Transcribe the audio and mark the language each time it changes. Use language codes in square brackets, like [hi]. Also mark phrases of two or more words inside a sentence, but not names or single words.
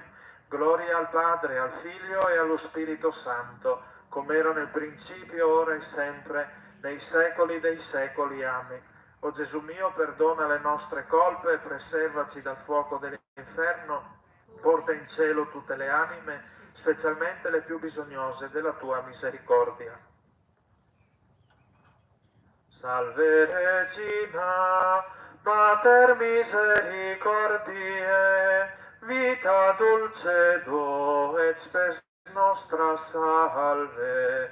[it] Gloria al Padre, al Figlio e allo Spirito Santo, come era nel principio, ora e sempre, nei secoli dei secoli. Amen. O Gesù mio, perdona le nostre colpe e preservaci dal fuoco dell'inferno. Porta in cielo tutte le anime, specialmente le più bisognose della tua misericordia. [la] Salve Regina, Mater misericordiae, vita dulcedo et spes nostra salve.